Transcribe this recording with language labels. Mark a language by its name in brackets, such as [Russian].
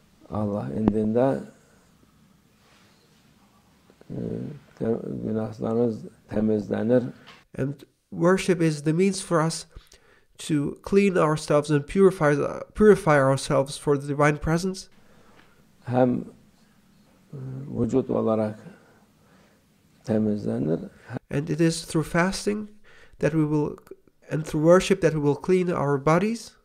[Turkish] Allah indinde günahlarınız temizlenir. [English] And worship is the means for us to clean ourselves and purify ourselves for the divine presence. [Turkish] Hem vücut olarak temizlenir. [English] And it is through fasting that we will, and through worship that we will clean our bodies.